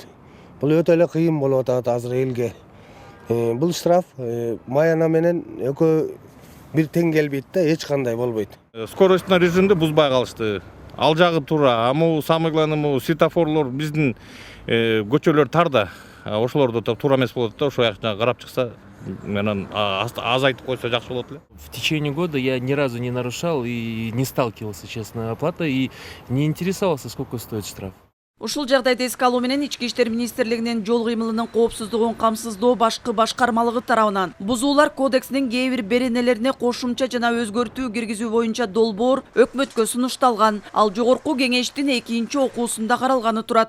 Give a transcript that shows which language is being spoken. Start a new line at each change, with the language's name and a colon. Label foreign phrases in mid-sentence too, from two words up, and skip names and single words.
Kyrgyz: Бул өтө эле кыйын болуп атат азыр элге. Бул штраф маяна менен экөө бир тең келбейт да, эч кандай болбойт. Скоростной режимде бузбай калышты. Ал жагы туура.
Russian: Самый главный
Kyrgyz: светофорлор биздин көчөлөр тар да. Ошолордо туура эмес болот да, ошо жакка карап чыкса, менен азайтып койсо жакшы болот эле.
Russian: В течение года я ни разу не нарушал и не сталкивался, честно, оплатой и не интересовался, сколько стоит штраф.
Kyrgyz: Ушул жагдайды эске алуу менен Ички иштер министрлигинин жол кыймылынын коопсуздугун камсыздоо башкы башкармалыгы тарабынан бузуулар кодексинин кээ бир беренелерине кошумча жана өзгөртүү киргизүү боюнча долбоор өкмөткө сунушталган. Ал жогорку кеңештин 2-окуусунда каралганы турат.